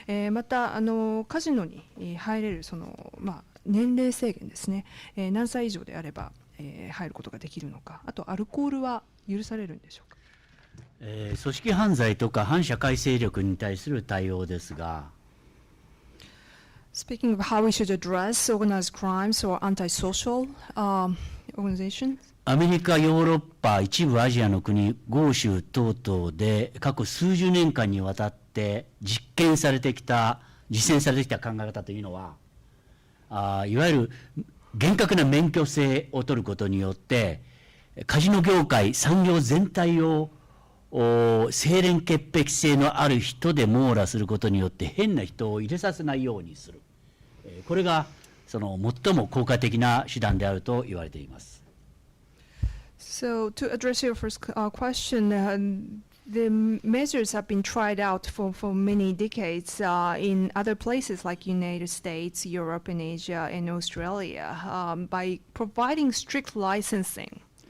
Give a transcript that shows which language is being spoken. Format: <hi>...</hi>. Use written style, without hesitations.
<ja>またカジノに入れるその、年齢制限ですね、何歳以上であれば入ることができるのか、あとアルコールは許されるんでしょうか。組織犯罪とか反社会勢力に対する対応ですが、</ja> <en>Speaking of how we should address organized crimes or antisocial organizations,</en> <ja>アメリカ、ヨーロッパ、一部アジアの国、豪州等々で過去数十年間にわたって実践されてきた考え方というのは、いわゆる厳格な免許制を取ることによってカジノ業界産業全体を清廉潔癖性のある人で網羅することによって変な人を入れさせないようにする、これがその最も効果的な手段であると言われています。</ja> <en>so to address your first question, the measures have been tried out for many decades in other places like United States, Europe, and Asia, and Australia by providing strict licensing.</en>